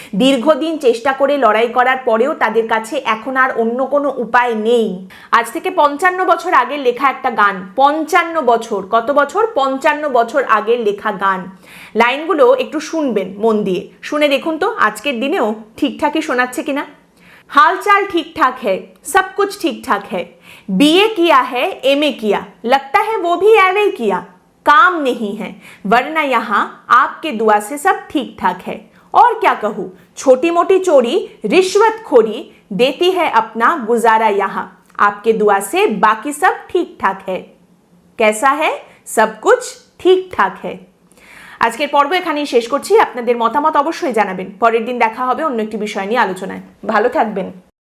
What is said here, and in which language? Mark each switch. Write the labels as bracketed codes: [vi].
[bn] দীর্ঘদিন চেষ্টা করে লড়াই করার পরেও তাদের কাছে এখন আর অন্য কোনো উপায় নেই। আজ থেকে 55 বছর আগের লেখা একটা গান, 55 বছর, কত বছর? 55 বছর আগের লেখা গান। লাইনগুলো একটু শুনবেন মন দিয়ে, শুনে দেখুন তো আজকের দিনেও ঠিকঠাকই শোনাচ্ছে কিনা। [hi] हालचाल ठीक ठाक है, सब कुछ ठीक ठाक है, बीए किया है, एमए किया, लगता है वो भी एवे किया, काम नहीं है वरना यहाँ आपके दुआ से सब ठीक ठाक है। और क्या कहूँ, छोटी मोटी चोरी रिश्वतखोरी देती है अपना गुजारा यहाँ, आपके दुआ से बाकी सब ठीक ठाक है। कैसा है? सब कुछ ठीक ठाक है। [bn] আজকের পর্ব এখানেই শেষ করছি। আপনাদের মতামত অবশ্যই জানাবেন। পরের দিন দেখা হবে অন্য একটি বিষয় নিয়ে আলোচনায়। ভালো থাকবেন।